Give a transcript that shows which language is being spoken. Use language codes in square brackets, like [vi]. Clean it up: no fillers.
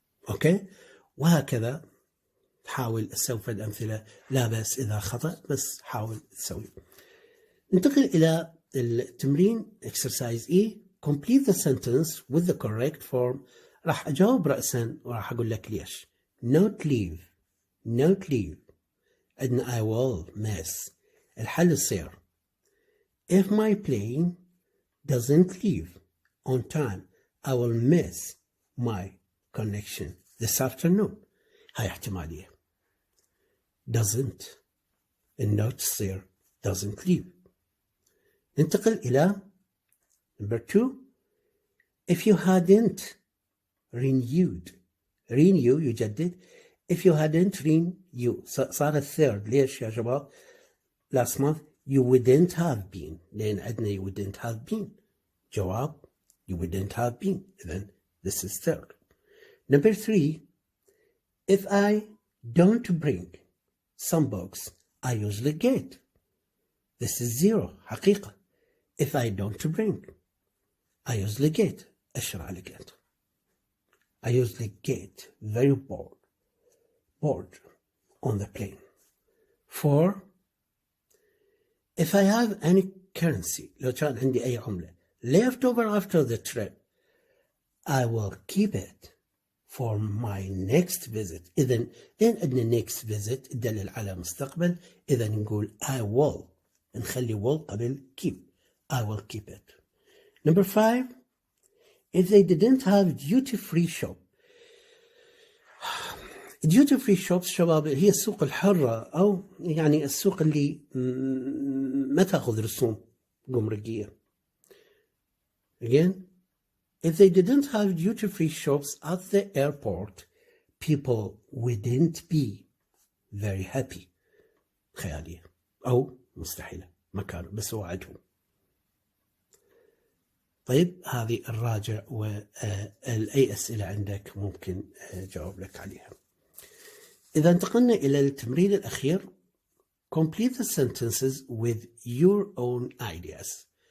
[ar] اوكي وهكذا حاول تسوي الأمثلة لا بأس إذا خطأ بس حاول تسوي. ننتقل إلى التمرين [en] exercise E. complete the sentence with the correct form. [ar] راح أجاوب رأسا وراح أقول لك ليش. [en] not leave [ar] عندنا [en] I will miss. [ar] الحل يصير [en] if my plane doesn't leave on time I will miss my connection this afternoon. [ar] هاي احتمالية. [en] doesn't [ar] النوت تصير [en] doesn't leave. [ar] ننتقل إلى [en] number 2. if you hadn't renewed [ar] يجدد. [en] if you hadn't renewed [ar] صار الثيرد. ليش يا شباب؟ [en] last month you wouldn't have been [ar] لأن عندنا [en] you wouldn't have been. [ar] جواب [en] you wouldn't have been. [ar] إذن [en] this is third. number 3. if I don't bring some books I usually get. this is 0 [ar] حقيقة. [en] if I don't bring I usually get. [ar] أشر على get. [en] I usually get very bored on the plane. 4. if I have any currency [ar] لو كان عندي أي عملة [en] left over after the trip I will keep it for my next visit. [ar] إذن لين عندنا [en] next visit [ar] تدلل على مستقبل. إذن نقول [en] I will [ar] نخلي [en] will [ar] قبل [en] keep. I will keep it. number 5. if they didn't have duty free shop. duty free shops [ar] شباب هي السوق الحرة أو يعني السوق اللي ما تأخذ رسوم جمركية. [en] again if they didn't have duty free shops at the airport people wouldn't be very happy. [ar] خيالية أو مستحيلة ما كانوا بس وعدهم. طيب هذه الراجع وأي أسئلة عندك ممكن جاوب لك عليها. إذا انتقلنا إلى التمرين الأخير [en] complete the sentences with your own ideas.